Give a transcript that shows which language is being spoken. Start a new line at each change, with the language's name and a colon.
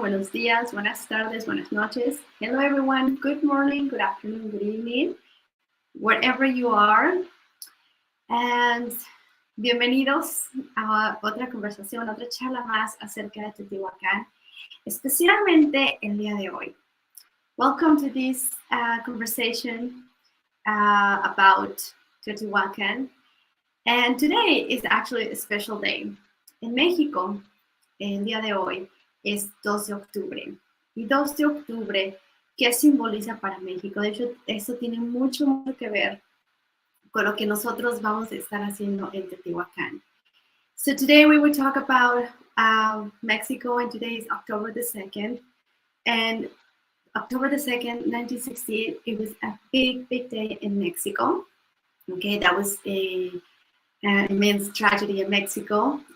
Spanish: Buenos días, buenas tardes, buenas noches.
English: Hello, everyone. Good morning, good afternoon, good evening, wherever you are. And
Spanish: bienvenidos a otra conversación, otra charla más acerca de Teotihuacan, especialmente el día de hoy.
English: Welcome to this conversation about Teotihuacan. And today is actually a special day.
Spanish: En México, el día de hoy es 2 de octubre. Y 2 de octubre, ¿qué simboliza para México? De hecho, eso tiene mucho que ver con lo que nosotros vamos a estar haciendo en Teotihuacan.
English: So today we will talk about Mexico, and today is October the 2nd. And October the 2nd, 1968, it was a big, big day in Mexico. Okay, that was an immense tragedy in Mexico.